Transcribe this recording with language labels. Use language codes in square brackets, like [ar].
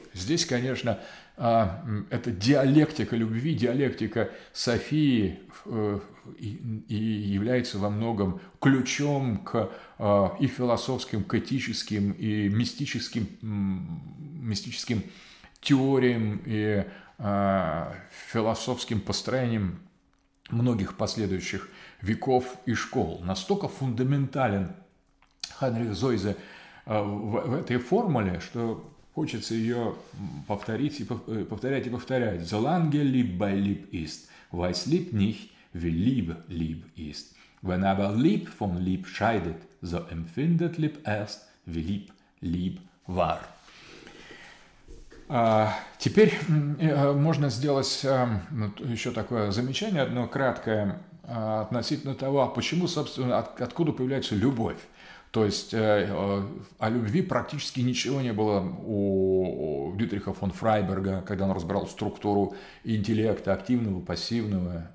[ru] Здесь, конечно, это диалектика любви, диалектика Софии и является во многом ключом к и философским, к этическим, и мистическим теориям и философским построениям многих последующих веков и школ. Настолько фундаментален Хайнрих Зойзе в этой формуле, что хочется ее повторить и повторять и повторять. [de] «The lange liebe lieb ist, weiß lieb nicht, wie lieb lieb ist. Wenn aber lieb von lieb scheidet, so empfindet lieb erst, wie lieb lieb war». [ru] Теперь можно сделать еще такое замечание, одно краткое, относительно того, почему, собственно, откуда появляется любовь. То есть о любви практически ничего не было у Дитриха фон Фрайберга, когда он разбирал структуру интеллекта активного, пассивного.